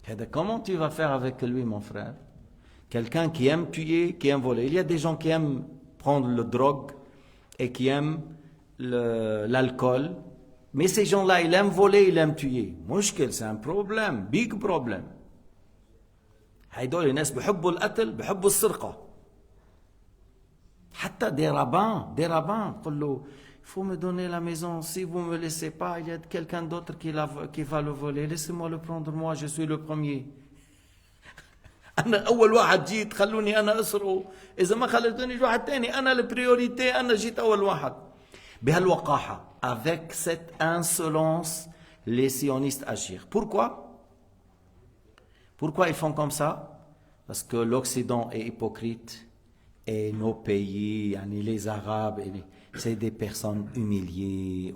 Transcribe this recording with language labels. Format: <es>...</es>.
<fr>Comment tu vas faire avec lui, mon frère? Quelqu'un qui aime tuer, qui aime voler. Il y a des gens qui aiment prendre le drogue et qui aiment l'alcool. Mais ces gens-là, ils aiment voler, ils aiment tuer.</fr> <ar>مشكل,</ar> <fr>c'est un problème,</fr> <en>big problem.</en> <ar>هيدول الناس بحبوا القتل, بحبوا السرقة. حتى</ar> <fr>des rabbins,</fr> <ar>قل له,</ar> <fr>faut me donner la maison. Si vous ne me laissez pas, il y a quelqu'un d'autre qui va le voler. Laissez-moi le prendre, moi, je suis le premier.</fr> <ar>أنا أول واحد جيت خلوني أنا أسرقه إذا ما خلتوني واحد تاني أنا البريوريتي أنا جيت أول واحد بهالوقاحة.</ar> <fr>Avec cette insolence les sionistes agissent. Pourquoi ils font comme ça? Parce que l'Occident est hypocrite et nos pays, yani les Arabes, c'est des personnes humiliées.</fr>